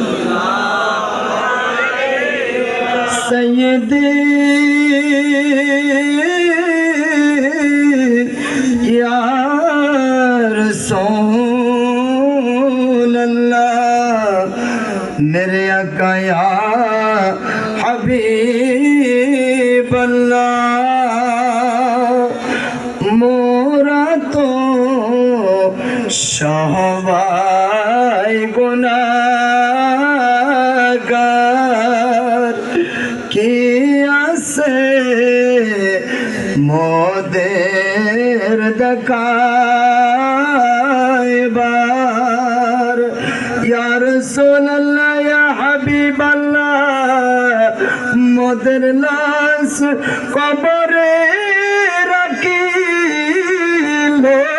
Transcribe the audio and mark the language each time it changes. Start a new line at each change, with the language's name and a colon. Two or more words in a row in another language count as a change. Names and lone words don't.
Arabic: سیدی یا رسول اللہ
Urdu: میرے آقا
Arabic: یا حبیب اللہ
Bangla: মোরা তো সবাই গুনাহগার কি আছে মোদের দেখাইবার
Arabic: يا رسول الله يا حبيب الله
Bangla: মোদের লাশ কবরে রাখিলে